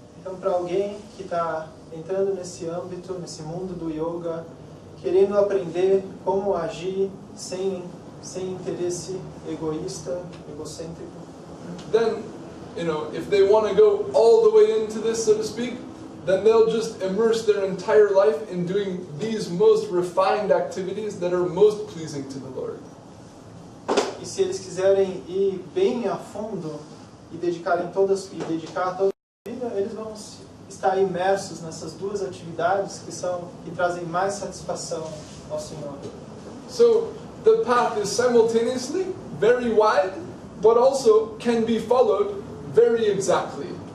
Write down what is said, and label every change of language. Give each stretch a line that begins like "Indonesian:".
Portuguese: Então, para alguém que está entrando nesse âmbito, nesse mundo do yoga, querendo aprender como agir sem interesse egoísta, egocêntrico,
English: then, if they want to go all the way into this, so to speak, then they'll just immerse their entire life in doing these most refined activities that are most pleasing to the Lord.
Portuguese: E se eles quiserem ir bem a fundo e dedicar toda a vida, eles vão estar imersos nessas 2 atividades que trazem mais satisfação ao Senhor.
English: So the path is simultaneously very wide, but also can be followed very exactly.